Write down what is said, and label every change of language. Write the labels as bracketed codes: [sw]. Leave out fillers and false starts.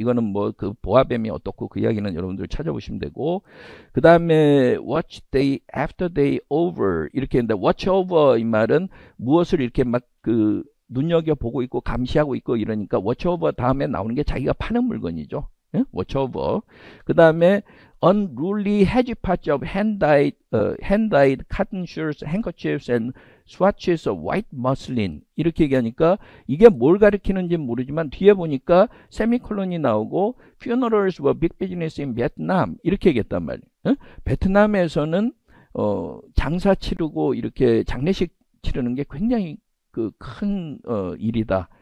[ko] 이거는 뭐 그 보아뱀이 어떻고 그 이야기는 여러분들 찾아보시면 되고, 그 다음에 [en] watch day after day over, [ko] 이렇게 했는데 [en] watch over [ko] 이 말은 무엇을 이렇게 막 그 눈여겨보고 있고 감시하고 있고 이러니까 워처오버 다음에 나오는 게 자기가 파는 물건이죠. [en] 워처오버. 그 다음에 unruly hedgepots of hand-dyed cotton shirts, handkerchiefs and swatches of white muslin, [ko] 이렇게 얘기하니까 이게 뭘 가리키는지 모르지만 뒤에 보니까 세미콜론이 나오고 [en] funerals were big business in Vietnam, [ko] 이렇게 얘기했단 말이에요. 베트남에서는 장사 치르고 이렇게 장례식 치르는 게 굉장히 그 큰 일이다.